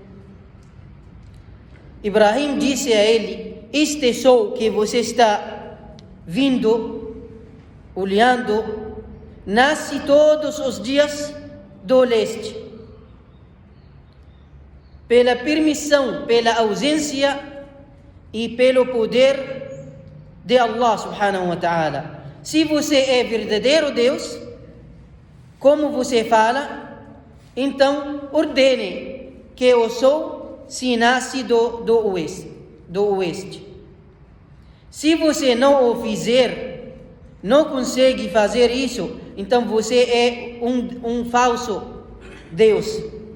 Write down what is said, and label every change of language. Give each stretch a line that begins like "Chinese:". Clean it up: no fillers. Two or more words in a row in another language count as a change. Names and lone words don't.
Portuguese: Ibrahim disse a ele: este sol que você está olhando, nasce todos os dias do leste. Pela permissão, pela ausência e pelo poder de
Arabic: الله سبحانه وتعالى.
Portuguese: Se você é verdadeiro Deus, como você fala, então ordene que o sol se nasce do oeste. Se você não o fizer, não consegue fazer isso, então você é um falso Deus.